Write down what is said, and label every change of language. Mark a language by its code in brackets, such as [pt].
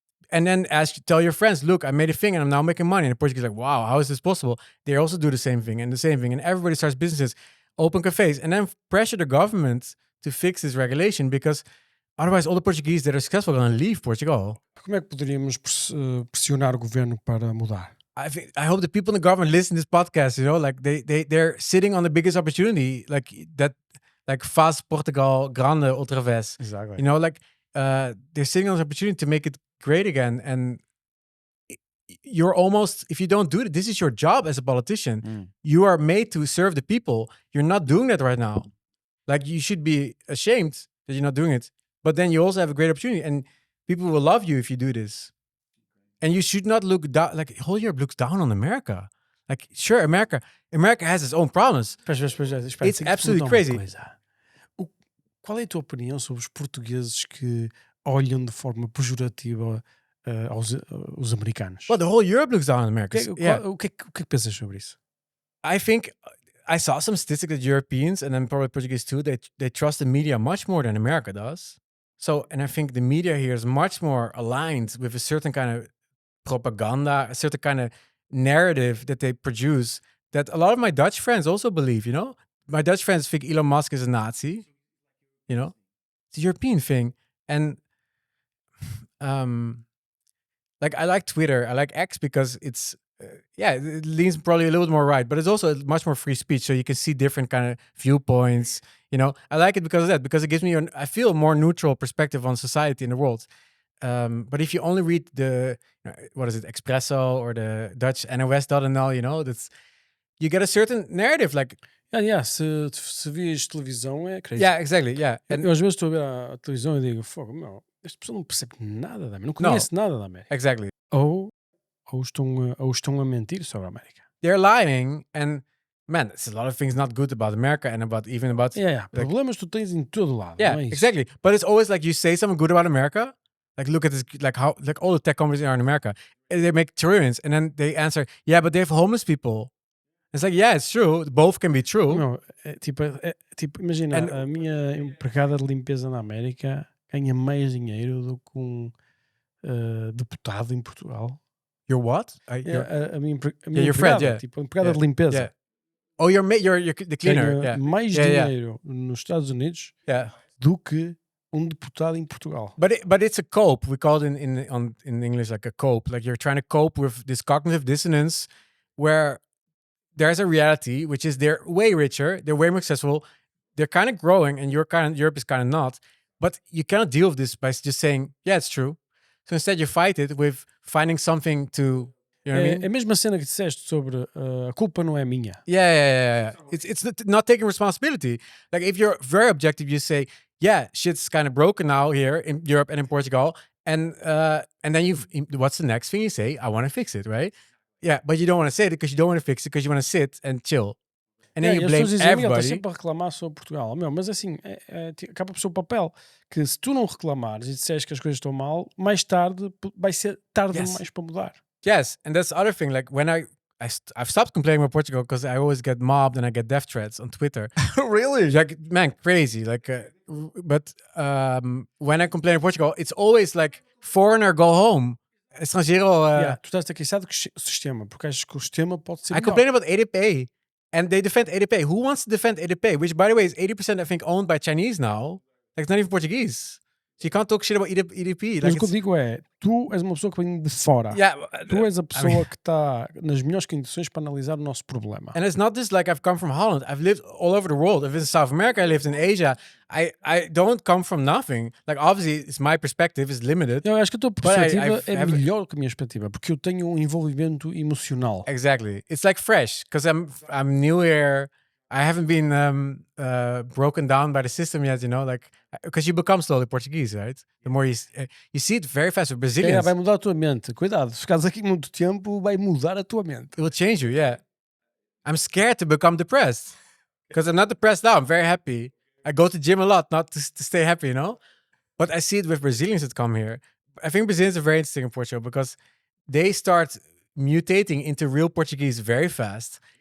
[en] And then tell your friends, look, I made a thing and I'm now making money. And the Portuguese like, wow, how is this possible? They also do the same thing, and everybody starts businesses, open cafes, and then pressure the government to fix this regulation because otherwise all the Portuguese that are successful are going to leave Portugal. [pt] Como é que poderíamos pressionar o governo para mudar? [en] I hope the people in the government listen to this podcast, like they're sitting on the biggest opportunity, like that, like [pt] faz Portugal grande outra vez. [en] Exactly. They're sitting on the opportunity to make it great again. And you're almost, if you don't do it, this is your job as a politician. You are made to serve the people. You're not doing that right now. Like you should be ashamed that you're not doing it. But then you also have a great opportunity and people will love you if you do this. And you should not look down, like whole Europe looks down on America. Like, sure, America has its own problems. [pt] Espera, [en] It's absolutely crazy. [pt] Qual é a tua opinião sobre os portugueses que olham de forma pejorativa os americanos? [en] Well, the whole Europe looks down on America. [pt] O que é que pensas sobre isso? [en] I think I saw some statistics that Europeans and then probably Portuguese too, they trust the media much more than America does. So, and I think the media here is much more aligned with a certain kind of propaganda, a certain kind of narrative that they produce that a lot of my Dutch friends also believe, My Dutch friends think Elon Musk is a Nazi, It's a European thing. And like I like Twitter, I like X because it's it leans probably a little bit more right, but it's also much more free speech, so you can see different kind of viewpoints. I like it because of that, because it gives me I feel a more neutral perspective on society in the world. But if you only read the what is it, Expresso or the Dutch NOS.nl, that's you get a certain narrative. Like [pt] se vis televisão é crazy. [en] Yeah, exactly. Yeah, [pt] eu às vezes estou a ver a televisão e digo, fogo, meu, esta pessoa não percebe nada da América, não conhece nada da América. [en] Exactly. [pt] Ou estão a mentir sobre a América. [en] They're lying, and man, there's a lot of things not good about America and about [pt] like, problemas tu tens em todo lado. [en] Yeah, [pt] não é isso? [en] Exactly. But it's always like you say something good about America, like look at this, like how like all the tech companies are in America, and they make trillions, and then they answer, yeah, but they have homeless people. It's like, yeah, it's true. Both can be true. [pt] Não, tipo, imagina, a minha empregada de limpeza na América ganha mais dinheiro do que um deputado em Portugal. [en] Your what? [pt] A minha [en] your friend, [pt] empregada, tipo, empregada de limpeza. [en] Yeah. Oh, you're the cleaner. [pt] Ganha mais dinheiro nos Estados Unidos do que um deputado em Portugal. [en] But it's a cope. We call it in English like a cope. Like you're trying to cope with this cognitive dissonance where there's a reality, which is they're way richer, they're way more successful, they're kind of growing, and Europe is kind of not. But you cannot deal with this by just saying, yeah, it's true. So instead you fight it with finding something to, you know what I mean? [pt] É a mesma cena que disseste sobre a culpa não é minha. [en] Yeah. It's not taking responsibility. Like if you're very objective, you say, yeah, shit's kind of broken now here in Europe and in Portugal. And then what's the next thing you say? I want to fix it, right? Yeah, but you don't want to say it because you don't want to fix it because you want to sit and chill. And then you blame everybody. [pt] Estás sempre a reclamar sobre Portugal. Mas assim, acaba por ser o papel que se tu não reclamares e disseres que as coisas estão mal, mais tarde vai ser tarde demais para mudar. [en] Yes, and that's the other thing. Like when I've stopped complaining about Portugal because I always get mobbed and I get death threats on Twitter. Really? Like, man, crazy. Like, but when I complain about Portugal, it's always like foreigner go home. [pt] Estrangeiro. Tu estás a queixar do sistema, porque achas que o sistema pode ser [en] I complain about ADP, and they defend ADP. Who wants to defend ADP? Which, by the way, is 80% I think owned by Chinese now. Like, it's not even Portuguese. So you can't talk shit about EDP. [pt] Mas o que eu digo é, tu és uma pessoa que vem de fora. [en] Yeah, [pt] tu és a pessoa que está nas melhores condições para analisar o nosso problema. [en] And it's not just like I've come from Holland. I've lived all over the world. I've lived in South America. I lived in Asia. I don't come from nothing. Like, obviously, it's my perspective is limited. [pt] Eu acho que a tua perspectiva é melhor que a minha perspectiva, porque eu tenho um envolvimento emocional. [en] Exactly. It's like fresh, because I'm new here. I haven't been broken down by the system yet, you know, like, because you become slowly Portuguese, right? The more you see it very fast with Brazilians. [pt] Vai mudar a tua mente. Cuidado, se ficares aqui muito tempo, vai mudar a tua mente. [en] It will change you, yeah. I'm scared to become depressed because I'm not depressed now. I'm very happy. I go to gym a lot, not to stay happy, you know? But I see it with Brazilians that come here. I think Brazilians are very interesting in Portugal because they start mutating into real Portuguese very fast.